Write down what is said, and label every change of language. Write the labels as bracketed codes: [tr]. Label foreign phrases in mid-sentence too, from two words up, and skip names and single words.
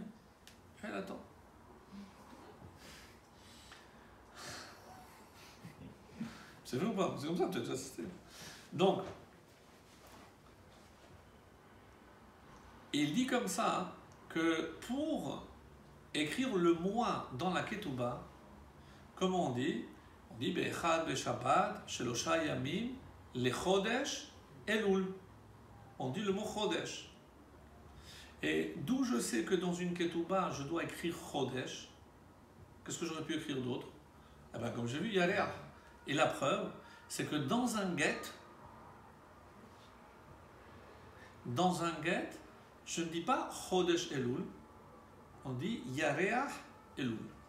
[fr] Elle attend. C'est vrai ou pas? C'est comme ça que tu as déjà assisté. Donc, il dit comme ça que pour écrire le mois dans la ketouba, comment on dit? On dit [he] באחד בשבת שלושה ימים לחודש אלול. [fr] On dit le mot chodesh. Et d'où je sais que dans une ketouba, je dois écrire chodesh. Qu'est-ce que j'aurais pu écrire d'autre? Eh bien, comme j'ai vu, yareach. Et la preuve, c'est que dans un get, je ne dis pas [he] חודש אלול, [fr] on dit [he] ירח אלול.